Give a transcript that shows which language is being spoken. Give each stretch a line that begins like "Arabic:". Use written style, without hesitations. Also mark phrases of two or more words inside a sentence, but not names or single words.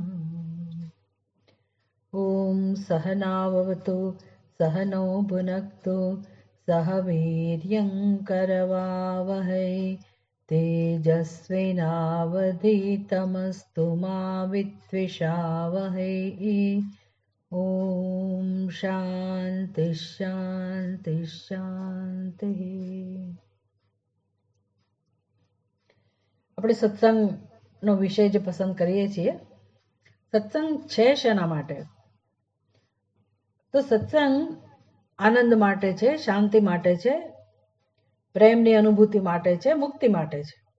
Sanskrit: ॐ सहनाववतु सहनौ भुनक्तु सह वीर्यं करवावहै तेजस्विनावधीतमस्तु मा विद्विषावहै। ॐ शान्ति शान्ति शान्तिः।
Gujarati: આપણે સત્સંગનો વિષય જે પસંદ કરીએ છીએ, સત્સંગ છે શેના માટે? તો સત્સંગ આનંદ માટે છે, શાંતિ માટે છે, પ્રેમની અનુભૂતિ માટે છે, મુક્તિ માટે છે.